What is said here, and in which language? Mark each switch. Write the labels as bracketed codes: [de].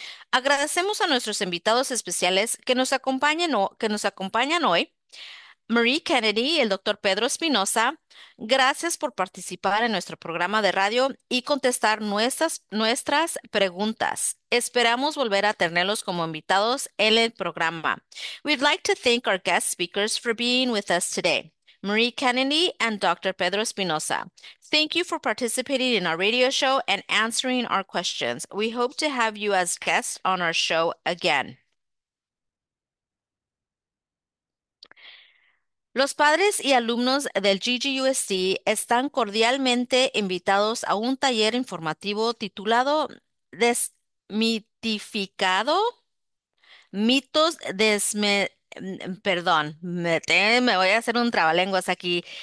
[es] Agradecemos a nuestros invitados especiales que nos acompañan hoy, Marie Kennedy y el doctor Pedro Espinosa. Gracias por participar en nuestro programa de radio y contestar nuestras preguntas. Esperamos volver a tenerlos como invitados en el programa. [en] We'd like to thank our guest speakers for being with us today, Marie Kennedy and Dr. Pedro Espinosa. Thank you for participating in our radio show and answering our questions. We hope to have you as guests on our show again. [es] Los padres y alumnos del GGUSD están cordialmente invitados a un taller informativo titulado Desmitificado Mitos Desme Perdón, me voy a hacer un trabalenguas aquí.